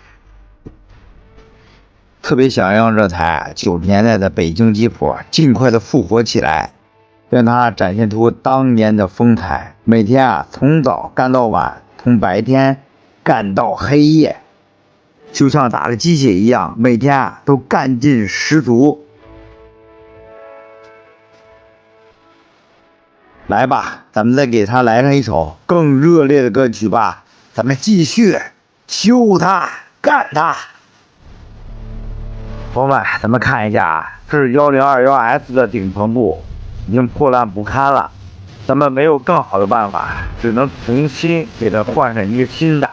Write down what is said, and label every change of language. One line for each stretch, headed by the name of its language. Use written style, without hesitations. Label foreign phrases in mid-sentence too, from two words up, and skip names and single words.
Chinese: 特別想讓這台90年代的北京吉普盡快的復活起來，讓它展現出當年的風采。每天啊，從早幹到晚，從白天幹到黑夜，就像打了雞血一樣，每天啊都幹勁十足。來吧，咱們再給他來上一首更熱烈的歌曲吧，咱們繼續修它，幹它。朋友們，咱們看一下啊，這是1021S 的頂棚部已經破爛不堪了，咱們沒有更好的辦法，只能重新給它換上一個新的。